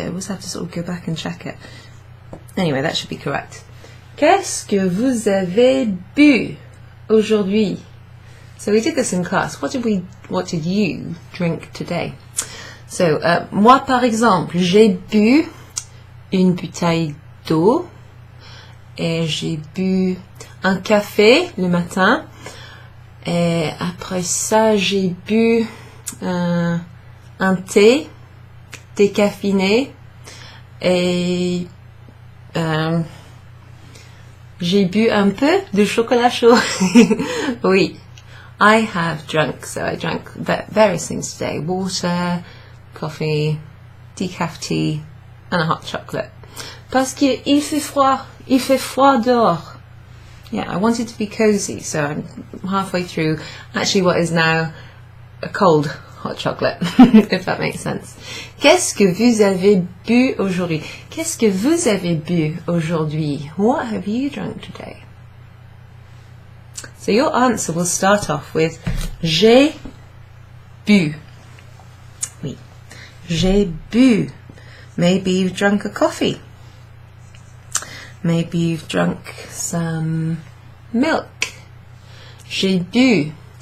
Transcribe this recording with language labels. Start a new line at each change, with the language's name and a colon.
English: I always have to sort of go back and check it. Anyway, that should be correct.
French: Qu'est-ce que vous avez bu aujourd'hui?
English: So we did this in class. What did you drink today?
French: So, moi par exemple, j'ai bu une bouteille d'eau et j'ai bu un café le matin et après ça j'ai bu un thé décaféiné et j'ai bu un peu de chocolat chaud.
English: Oui, I have drunk, so I drank various things today. Water, coffee, decaf tea and a hot chocolate.
French: Parce qu'il fait froid dehors.
English: Yeah, I wanted to be cozy, so I'm halfway through actually what is now a cold hot chocolate, if that makes sense.
French: Qu'est-ce que vous avez bu aujourd'hui? Qu'est-ce que vous avez bu aujourd'hui?
English: What have you drunk today? So your answer will start off with
French: j'ai bu. Oui, j'ai bu.
English: Maybe you've drunk a coffee. Maybe you've drunk some milk.
French: J'ai bu.